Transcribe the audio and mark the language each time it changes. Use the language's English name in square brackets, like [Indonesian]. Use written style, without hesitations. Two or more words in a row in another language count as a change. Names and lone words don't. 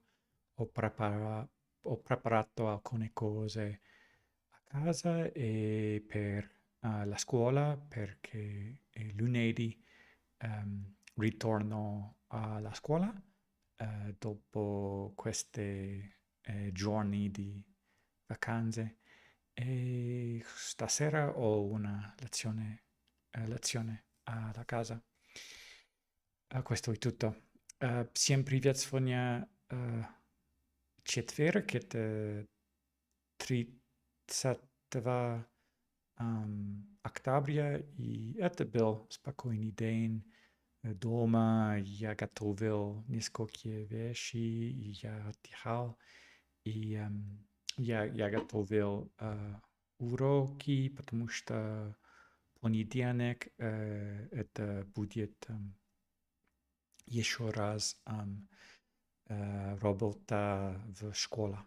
[Italian] Ho preparato alcune cose a casa e per la scuola perché lunedì ritorno alla scuola dopo questi giorni di vacanze e stasera ho una lezione alla casa. Questo è tutto. [Russian] Всем привет, сегодня четверг, это 30 октября, и это был спокойный день. Дома я готовил несколько вещей, и я отдыхал, и я готовил уроки, потому что понедельник это будет еще раз работа в школе.